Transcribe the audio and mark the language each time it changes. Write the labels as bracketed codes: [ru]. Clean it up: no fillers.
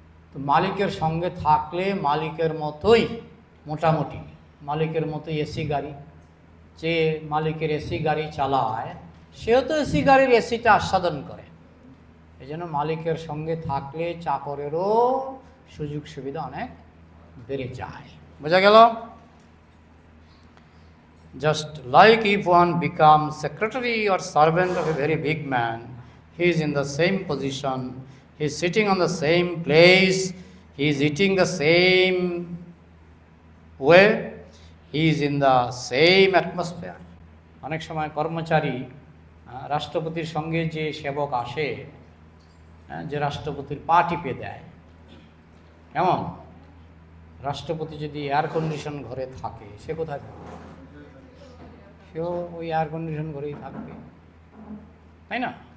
[bn] তো মালিকের সঙ্গে থাকলে মালিকের মতোই, মোটামুটি মালিকের মতোই এসি গাড়ি, যে মালিকের এসি গাড়ি চালায় সেও তো এসি গাড়ির এসিটা আস্বাদন করে। এই জন্য মালিকের সঙ্গে থাকলে চাকরেরও সুযোগ সুবিধা অনেক বেড়ে যায়। বোঝা গেল? [en] Just like if one becomes secretary or servant of a very big man, he is in the same position, he is sitting on the same place, he is eating the same way, he is in the same atmosphere. [bn] অনেক সময় কর্মচারী রাষ্ট্রপতির সঙ্গে যে সেবক আসে, যে রাষ্ট্রপতির পা টিপে দেয়, কেমন? রাষ্ট্রপতি যদি এয়ার কন্ডিশন ঘরে থাকে, সে কোথায় থাকবে? সেও ওই এয়ার কন্ডিশন ঘরেই থাকবে, তাই না?